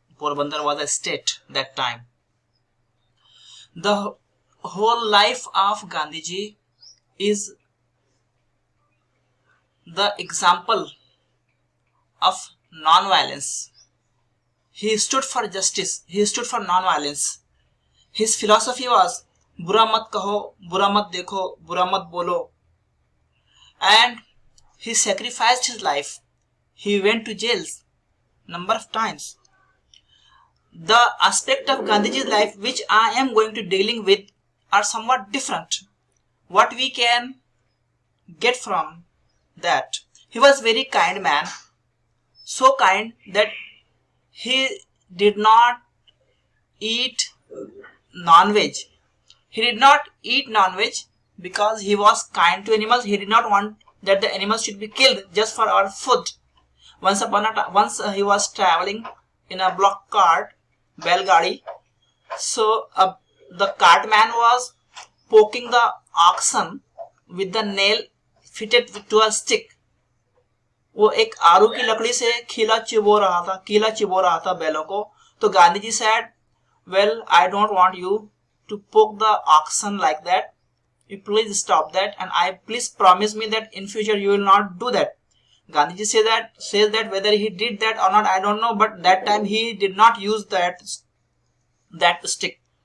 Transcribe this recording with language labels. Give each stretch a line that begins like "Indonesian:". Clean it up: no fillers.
English: Porbandar was a state that time. The whole life of Gandhiji is the example of non-violence. He stood for justice. He stood for non-violence. His philosophy was
Hindi: बुरा मत कहो, बुरा मत देखो, बुरा मत बोलो.
English: And he sacrificed his life. He went to jails number of times. The aspect of Gandhiji's life which I am going to dealing with are somewhat different. What we can get from that, he was very kind man, so kind that he did not eat non-veg. He did not eat non-veg because he was kind to animals. He did not want that the animals should be killed just for our food. Once he was traveling in a block cart, Belgadi. So the cartman was poking the oxen with the nail fitted to a stick.
Hindi: वो एक आरू की लकड़ी से कीला चिबो रहा था बैलों को.
English: तो Gandhi ji said, well, I don't want you to poke the oxen like that. You please stop that, and please promise me that in future you will not do that. Gandhiji says that whether he did that or not, I don't know, but that time he did not use that stick.